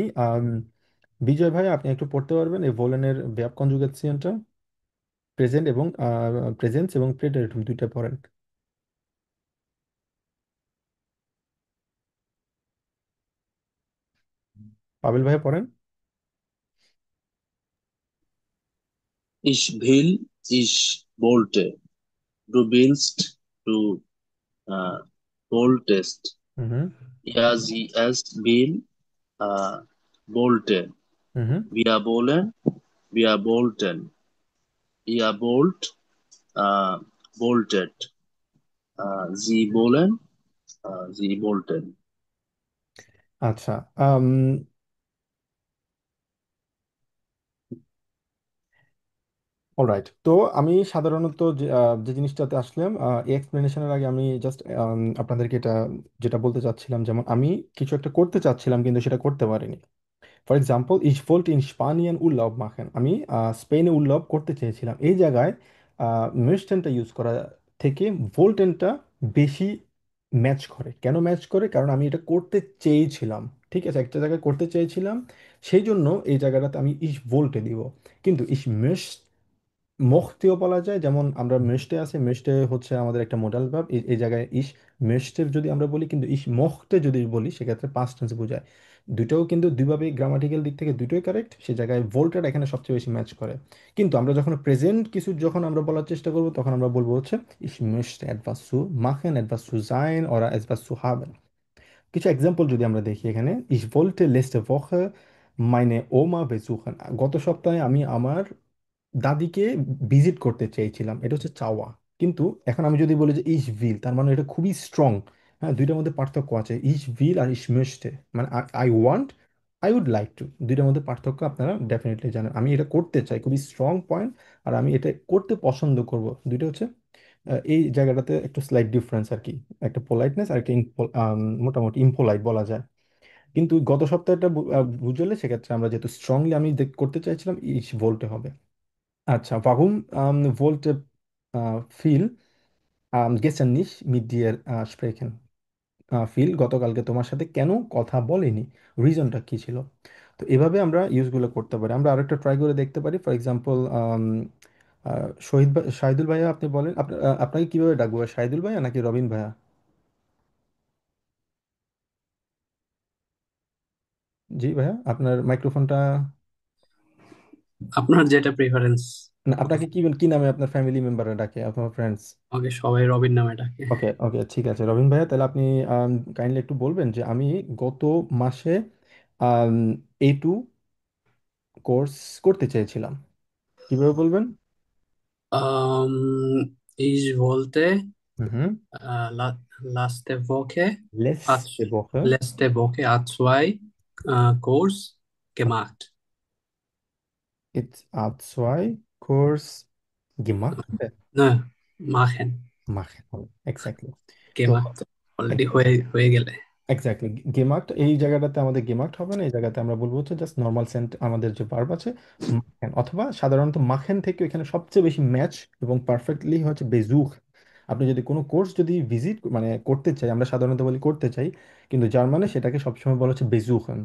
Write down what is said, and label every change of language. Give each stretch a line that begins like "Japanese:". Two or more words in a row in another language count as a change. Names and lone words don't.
Bangla: বিজয় ভাই, আপনি একটু পড়তে পারবেন এই ভোলেনের verb কনজুগেশনটা? প্রেজেন্ট এবং প্রেজেন্স এবং প্রেটেরিটুম দুইটা পড়েন। পাবেল ভাই পড়েন।
German: Ich will, ich wollte. Du willst, du äh, wolltest. হুম, Ja, sie, es will, äh, wollte. হুম। Wir wollen, wir wollten. Ihr wollt, äh, wolltet. Sie wollen, sie wollten.
Bangla: আচ্ছা, আম, অলরাইট। তো আমি সাধারণত যে জিনিসটাতে আসলাম, এই এক্সপ্লেনেশনের আগে আমি জাস্ট আপনাদেরকে এটা যেটা বলতে চাচ্ছিলাম, যেমন আমি কিছু একটা করতে চাচ্ছিলাম কিন্তু সেটা করতে পারিনি।
English: for example
German: ich wollte in Spanien Urlaub machen,
Bangla: আমি স্পেনে উল্লাব করতে চেয়েছিলাম, এই জায়গায় möchtenটা ইউজ করা থেকে ভোল্টেনটা বেশি ম্যাচ করে। কেন ম্যাচ করে? কারণ আমি এটা করতে চেয়েছিলাম, ঠিক আছে, একটা জায়গায় করতে চেয়েছিলাম, সেই জন্য এই জায়গাটাতে আমি
German: ich wollte
Bangla: দিব। কিন্তু
German: ich möchte
Bangla: মখতেও বলা যায়, যেমন আমরা মেশতে আছে, মেশতে হচ্ছে আমাদের একটা মোডাল ভার্ব, এই জায়গায়
German: ich möchte
Bangla: যদি আমরা বলি, কিন্তু
German: ich mochte
Bangla: যদি বলি সেক্ষেত্রে
English: past tense
Bangla: বোঝায়। দুটোও কিন্তু দুইভাবে গ্রামাটিক্যাল দিক থেকে দুটোই কারেক্ট, সেই জায়গায় ভোল্টের এখানে সবচেয়ে বেশি ম্যাচ করে। কিন্তু আমরা যখন প্রেজেন্ট কিছু যখন আমরা বলার চেষ্টা করব তখন আমরা বলবো হচ্ছে
German: ich möchte etwas zu machen, etwas zu sein oder etwas zu haben।
Bangla: কিছু এক্সাম্পল যদি আমরা দেখি এখানে,
German: ich wollte letzte Woche meine Oma besuchen,
Bangla: গত সপ্তাহে আমি আমার দাদিকে ভিজিট করতে চেয়েছিলাম, এটা হচ্ছে চাওয়া। কিন্তু এখন আমি যদি বলি যে
German: ich will,
Bangla: তার মানে এটা খুবই স্ট্রং। হ্যাঁ, দুইটার মধ্যে পার্থক্য আছে,
German: ich will
Bangla: আর
German: ich möchte,
Bangla: মানে
English: I want, I would like to,
Bangla: দুইটার মধ্যে পার্থক্য আপনারা ডেফিনেটলি জানেন। আমি এটা করতে চাই, খুবই স্ট্রং পয়েন্ট, আর আমি এটা করতে পছন্দ করব, দুইটা হচ্ছে এই জায়গাটাতে একটু
English: slight difference
Bangla: আর কি, একটা পোলাইটনেস আর একটা মোটামুটি ইম্পোলাইট বলা যায়। কিন্তু গত সপ্তাহটা বুঝলে সেক্ষেত্রে আমরা যেহেতু স্ট্রংলি আমি করতে চাইছিলাম, ইস বলতে হবে। আচ্ছা,
German: warum wollte Phil gestern nicht mit dir sprechen?
Bangla: ফিল গতকালকে তোমার সাথে কেন কথা বলেনি, রিজনটা কি ছিল। তো এভাবে আমরা ইউজগুলো করতে পারি। আমরা আরেকটা ট্রাই করে দেখতে পারি।
English: for example,
Bangla: শাহিদুল ভাইয়া, আপনি বলেন আপনাকে কিভাবে ডাকবো, শাহিদুল ভাইয়া নাকি রবিন ভাইয়া? জি ভাইয়া, আপনার মাইক্রোফোনটা। আপনার যেটা প্রিফারেন্স। না, আপনাকে কি কি নামে আপনার ফ্যামিলি মেম্বাররা ডাকে, আপনার ফ্রেন্ডস? আমাকে সবাই রবিন নামে ডাকে। ওকে ওকে, ঠিক আছে রবিন ভাইয়া, তাহলে আপনি কাইন্ডলি একটু বলবেন যে আমি গত মাসে A2 কোর্স করতে চেয়েছিলাম, কিভাবে বলবেন?
German: Ich wollte হুম। letzte Woche, Letzte Woche, letzte Woche A2 Kurs gemacht. it's A2 Kurs gemacht, Ne, machen,
Bangla: machen হবে এক্স্যাক্টলি। তো gemacht. অলরেডি হয়ে গেলে। এক্স্যাক্টলি, গেমার্ট এই জায়গাটাতে আমাদের গেমার্ট হবে না, এই জায়গাতে আমরা বলবো হচ্ছে
English: just normal
Bangla: সেন্ট, আমাদের যে ভার্ব আছে মাখেন, অথবা সাধারণত মাখেন থেকে এখানে সবচেয়ে বেশি ম্যাচ এবং পারফেক্টলি হচ্ছে বেজুখ। আপনি যদি কোনো কোর্স যদি ভিজিট মানে করতে চাই, আমরা সাধারণত বলি করতে চাই, কিন্তু জার্মানে সেটাকে সবসময় বলা হচ্ছে বেজুখেন।